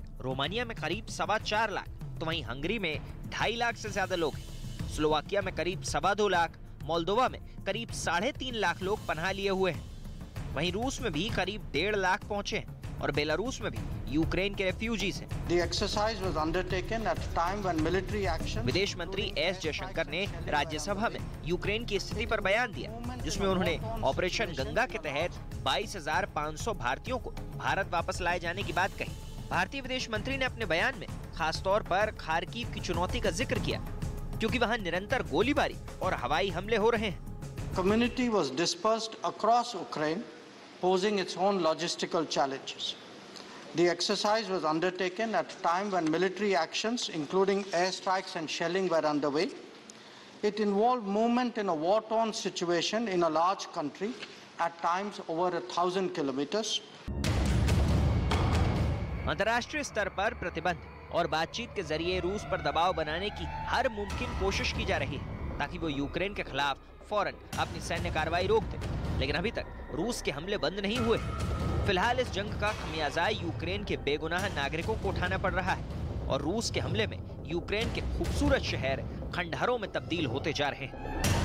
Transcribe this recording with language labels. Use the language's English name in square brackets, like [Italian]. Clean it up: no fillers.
[Hindi] Romania में करीब 4.25 लाख, तो वहीं हंगरी में 2.5 लाख से ज्यादा लोग हैं। स्लोवाकिया में करीब 2.25 लाख, मोल्दोवा में करीब 3.5 लाख लोग पनाह लिए हुए हैं। वहीं रूस में भी करीब 1.5 लाख पहुंचे हैं। और बेलारूस में भी यूक्रेन के रेफ्यूजीज हैं। [English] The exercise was undertaken at a time when military action... [Hindi] विदेश मंत्री एस जयशंकर ने राज्यसभा में यूक्रेन की स्थिति पर बयान दिया, जिसमें उन्होंने ऑपरेशन गंगा के तहत 22,500 भारतीयों को भारत वापस लाए जाने की बात कही। भारतीय विदेश मंत्री ने अपने बयान में खास तौर पर खार्किव की चुनौती का जिक्र किया, क्योंकि वहां निरंतर गोलीबारी और हवाई हमले हो रहे हैं। [English] Community was dispersed across Ukraine, posing its own logistical challenges. The exercise was undertaken at a time when military actions, including airstrikes and shelling, were underway. It involved movement in a war-torn situation in a large country, at times over 1,000 kilometers. [Hindi] अंतर्राष्ट्रीय स्तर पर प्रतिबंध और बातचीत के जरिए रूस पर दबाव बनाने की हर मुमकिन कोशिश की जा रही है, ताकि वो यूक्रेन के खिलाफ फौरन अपनी सैन्य कार्रवाई रोक दे। लेकिन अभी तक रूस के हमले बंद नहीं हुए। फिलहाल इस जंग का खमियाजा यूक्रेन के बेगुनाह नागरिकों को उठाना पड़ रहा है और रूस के हमले में यूक्रेन के खूबसूरत शहर खंडहरों में तब्दील होते जा रहे हैं।